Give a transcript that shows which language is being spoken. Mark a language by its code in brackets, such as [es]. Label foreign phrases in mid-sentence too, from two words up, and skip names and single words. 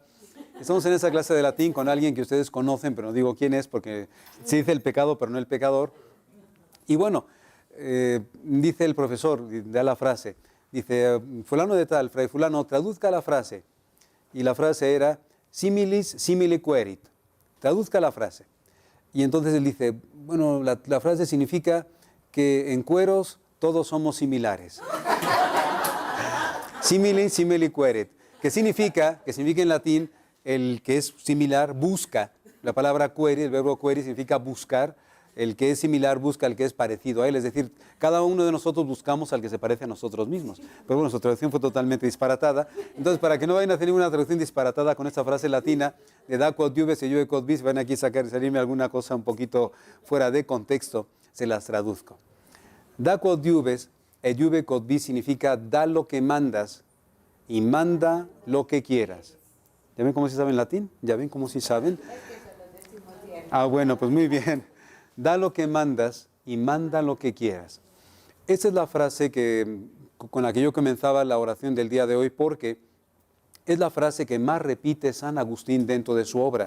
[es] Estamos en esa clase de latín con alguien que ustedes conocen, pero no digo quién es, porque se dice el pecado, pero no el pecador. Y bueno, dice el profesor, da la frase, dice, fulano de tal, fray fulano, traduzca la frase. Y la frase era, [la] similis simile querit. [es] Traduzca la frase. Y entonces él dice, bueno, la frase significa que en cueros todos somos similares. [la] Simili simile querit. [es] Que significa en latín, el que es similar busca. La palabra query, el verbo query significa buscar. El que es similar busca al que es parecido a él. Es decir, cada uno de nosotros buscamos al que se parece a nosotros mismos. Pero bueno, su traducción fue totalmente disparatada. Entonces, para que no vayan a hacer ninguna traducción disparatada con esta frase latina de [la] da quod iuves e iuve quod vis, [es] van aquí a salirme alguna cosa un poquito fuera de contexto, se las traduzco. [la] Da quod iuves e iuve quod vis [es] significa da lo que mandas y manda lo que quieras. ¿Ya ven cómo sí saben latín? ¿Ya ven cómo sí saben? Ah, bueno, pues muy bien. Da lo que mandas y manda lo que quieras. Esa es la frase con la que yo comenzaba la oración del día de hoy, porque es la frase que más repite San Agustín dentro de su obra.